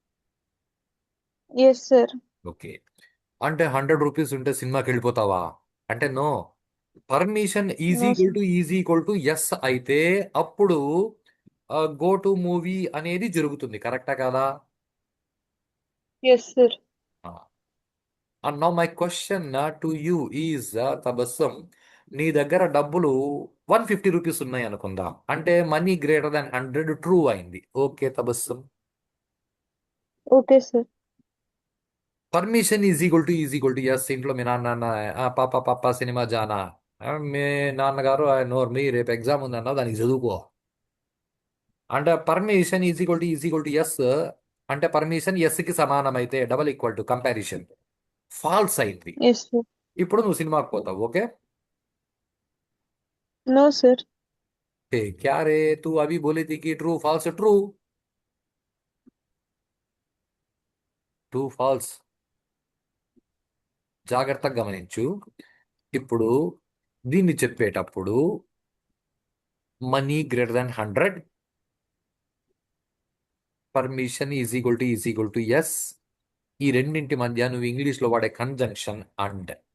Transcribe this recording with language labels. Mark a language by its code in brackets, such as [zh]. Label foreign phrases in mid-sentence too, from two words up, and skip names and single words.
[en] Yes sir. [te] ఓకే. అంటే 100 రూపీస్ ఉంటే సినిమాకి వెళ్ళిపోతావా అంటే నో. [en] Permission is నో ఈక్వల్ సార్. to yes [te] అయితే అప్పుడు [en] go to movie [te] అనేది జరుగుతుంది, కరెక్టా కదా? [en] Yes sir. And now my question to you is Tabassum, [te] నీ దగ్గర డబ్బులు 150 రూపీస్ ఉన్నాయి అనుకుందాం. అంటే [en] money greater than 100 true [te] అయింది. ఓకే తబస్సం. [en] Okay sir. Permission is equal to yes. [te] ఇంట్లో మీ నాన్న పాప పాప [hi] सिनेमा जाना, [te] మీ నాన్నగారు నోరు మీ రేపు ఎగ్జామ్ ఉందన్నా దానికి చదువుకో అంటే [en] permission is equal to yes. [te] అంటే పర్మిషన్ ఎస్కి సమానమైతే [en] double equal to comparison false [te] అయింది. [en] Yes sir. [te] ఇప్పుడు నువ్వు సినిమాకి పోతావు. ఓకే [en] No sir. [hi] क्या रे तू अभी बोली थी कि [en] true false? true true false. [te] జాగ్రత్తగా గమనించు. ఇప్పుడు దీన్ని చెప్పేటప్పుడు [en] money greater than 100, permission is equal to yes. [te] ఈ రెండింటి మధ్య నువ్వు ఇంగ్లీష్లో వాడే [en] conjunction and.